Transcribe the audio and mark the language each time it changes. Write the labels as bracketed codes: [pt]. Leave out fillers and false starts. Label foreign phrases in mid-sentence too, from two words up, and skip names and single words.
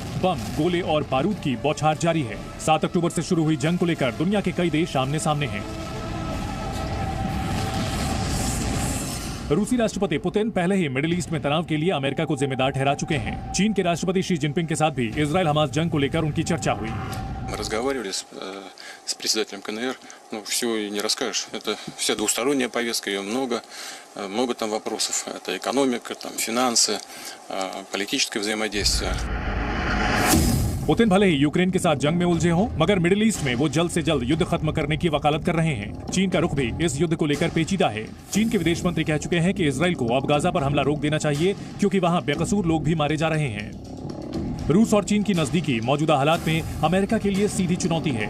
[hi] बम, गोले और बारूद की बौछार जारी है। 7 अक्टूबर से शुरू हुई जंग को लेकर दुनिया के कई देश आमने सामने हैं। रूसी राष्ट्रपति पुतिन पहले ही मिडिल ईस्ट में तनाव के लिए अमेरिका को जिम्मेदार ठहरा चुके हैं। चीन के राष्ट्रपति शी जिनपिंग के साथ भी इजराइल हमास जंग को लेकर उनकी चर्चा हुई। [ru] Мы разговаривали с председателем КНР, ну, все и не расскажешь. Это вся двусторонняя повестка, ее много. Много там вопросов. Это экономика, там, финансы, политическое взаимодействие. [hi] पुतिन भले ही यूक्रेन के साथ जंग में उलझे हों, मगर मिडिल ईस्ट में वो जल्द से जल्द युद्ध खत्म करने की वकालत कर रहे हैं। चीन का रुख भी इस युद्ध को लेकर पेचीदा है। चीन के विदेश मंत्री कह चुके हैं कि इजराइल को अब गाजा पर हमला रोक देना चाहिए, क्योंकि वहां बेकसूर लोग भी मारे जा रहे हैं। रूस और चीन की नजदीकी मौजूदा हालात में अमेरिका के लिए सीधी चुनौती है।